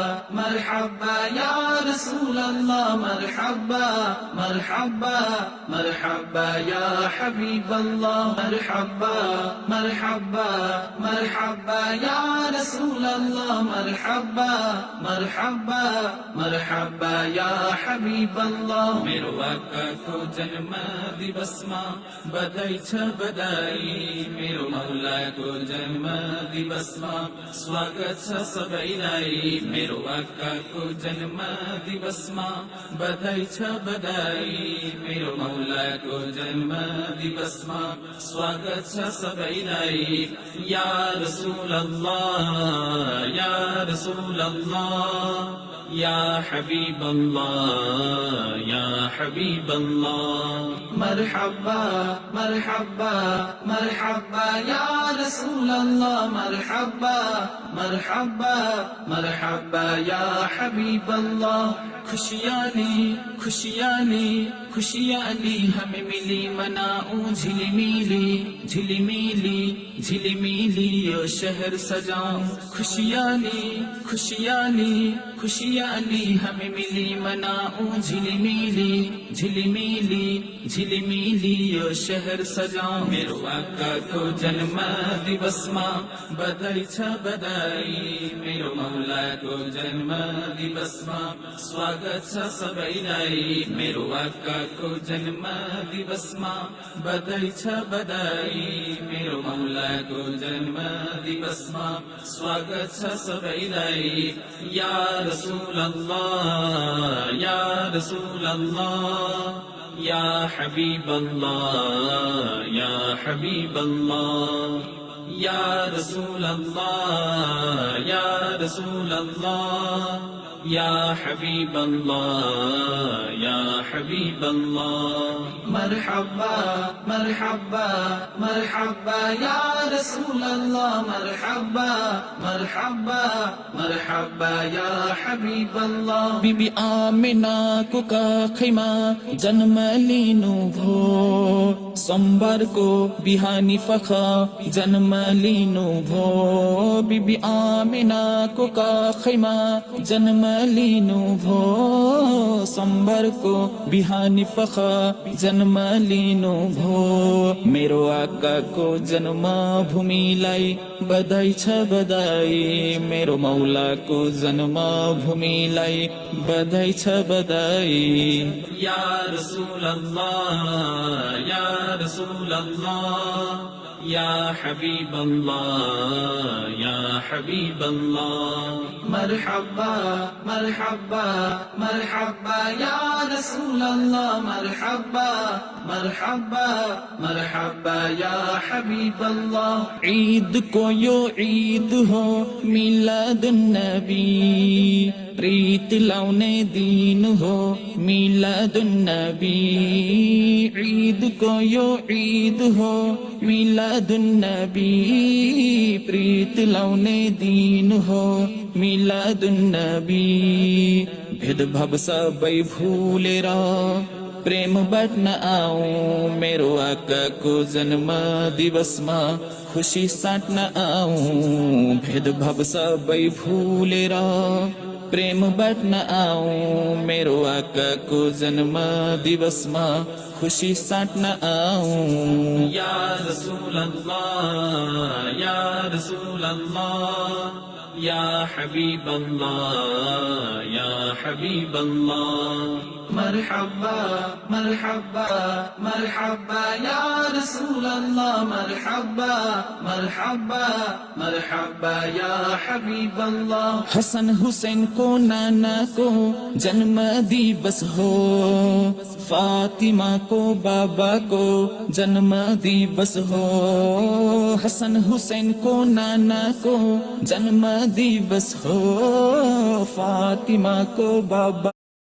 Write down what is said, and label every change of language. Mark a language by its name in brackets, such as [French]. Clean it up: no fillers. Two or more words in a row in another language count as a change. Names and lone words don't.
[Arabic] مرحبا يا رسول الله مرحبا مرحبا مرحبا يا حبيب الله مرحبا مرحبا مرحبا يا رسول الله مرحبا مرحبا مرحبا يا حبيب الله [Nepali] मेरो आकाको जन्म दिवसमा बधाई छ बधाई मेरो मौलाको जन्म दिवसमा स्वागत छ सबैलाई मेरो आकाको जन्म दिवसमा बधाई छ बधाई मेरो मौलाको जन्म दिवसमा स्वागत छ सबैलाई [Arabic] يا رسول الله يا رسول الله يا حبيب الله يا حبيب الله مرحبا مرحبا مرحبا يا رسول الله مرحبا مرحبا مرحبا يا حبيب الله [Hindi] खुशियाली खुशियाली खुशियाली हमें मिली मनाऊं झिलमिली झिलमिली झिलमिली ओ शहर सजाऊं खुशियाली खुशियाली खुशियाली हमें मिली मनाऊं झिलमिली झिलमिली झिलमिली ओ शहर सजाऊं [Nepali] मेरो आका को जन्म दिवस मां बधाई छ बधाई मेरो मौला को जन्म दिवस मां स्वागत छ सबैलाई मेरो आकाको जन्म दिवसमा बधाई छ बधाई मेरो मौलाको जन्म दिवसमा स्वागत छ सबैलाई [Arabic] يا رسول الله يا رسول الله يا حبيب الله يا حبيب الله يا رسول الله يا رسول الله يا حبيب الله يا حبيب الله مرحبا مرحبا مرحبا يا رسول الله مرحبا مرحبا مرحبا يا حبيب الله [Nepali] बीबी आमिना को का खैमा जन्म लिनु भो सोमबार को बिहानी फखा जन्म लिनु भो बीबी आमिना को का खैमा जन्म लिनु भो सोमबार को बिहानी फखा जन्म लिनु भो मेरो आका को जन्म भूमिलाई बधाई छ बधाई मेरो मौला को जन्म भूमिलाई बधाई छ बधाई [Arabic] يا رسول الله يا رسول الله يا حبيب الله يا حبيب الله مرحبا مرحبا مرحبا يا رسول الله مرحبا مرحبا مرحبا يا حبيب الله [Nepali] عيد को यो ईद हो मिलाद नबी [Arabic] प्रीत लाउने दिन हो मिलाद नबी [Nepali] ईद को यो ईद हो मिलाद नबी प्रीत लाउने दिन हो मिलाद नबी भेदभाव सबै भूलेर प्रेम बाँड्न आऊं मेरो आकाको जन्म दिवसमा खुशी साट्न आऊं भेदभाव सबै भूलेर प्रेम बाँड्न आऊं मेरो आकाको जन्म दिवसमा खुशी साट्न आऊं [Arabic] يا رسول الله يا رسول الله يا حبيب الله يا حبيب الله مرحبا مرحبا مرحبا يا رسول الله مرحبا مرحبا مرحبا يا حبيب الله [Nepali] حسن हुसैन को नाना को जन्म दिवस हो फातिमा को बाबा को जन्म दिवस हो हसन हुसैन को नाना को जन्म दिवस हो फातिमा को बाबा